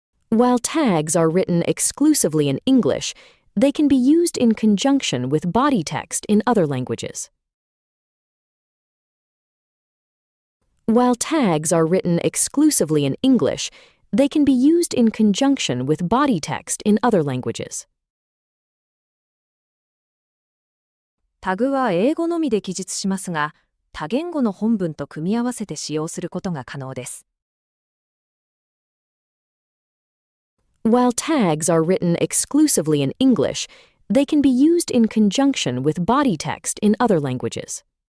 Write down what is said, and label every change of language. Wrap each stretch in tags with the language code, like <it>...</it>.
<en>While tags are written exclusively in English, they can be used in conjunction with body text in other languages. While tags are written exclusively in English, they can be used in conjunction with body text in other languages.</en> <ja>タグは英語のみで記述しますが、多言語の本文と組み合わせて使用することが可能です。</ja> <en>While tags are written exclusively in English, they can be used in conjunction with body text in other languages.</en>